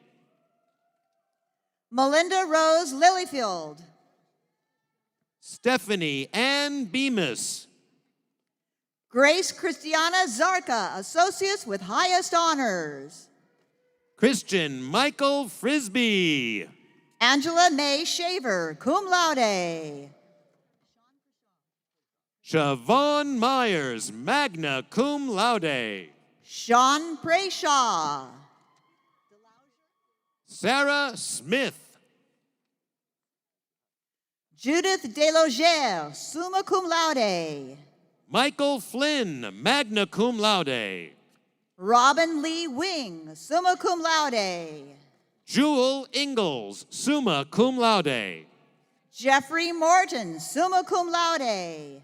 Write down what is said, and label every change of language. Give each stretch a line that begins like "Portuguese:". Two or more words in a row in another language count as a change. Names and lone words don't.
English: Melinda Rose Lilyfield. Stephanie Ann Bemis. Grace Christiana Zarka, associates with highest honors. Christian Michael Frisbee. Angela May Shaver,
Latin: cum laude.
English: Siobhan Myers,
Latin: magna cum laude.
English: Sean Prayshaw. Sarah Smith. Judith Delogere,
Latin: summa cum laude.
English: Michael Flynn,
Latin: magna cum laude.
English: Robin Lee Wing,
Latin: summa cum laude.
English: Jewel Ingalls,
Latin: summa cum laude.
English: Jeffrey Morton,
Latin: summa cum laude.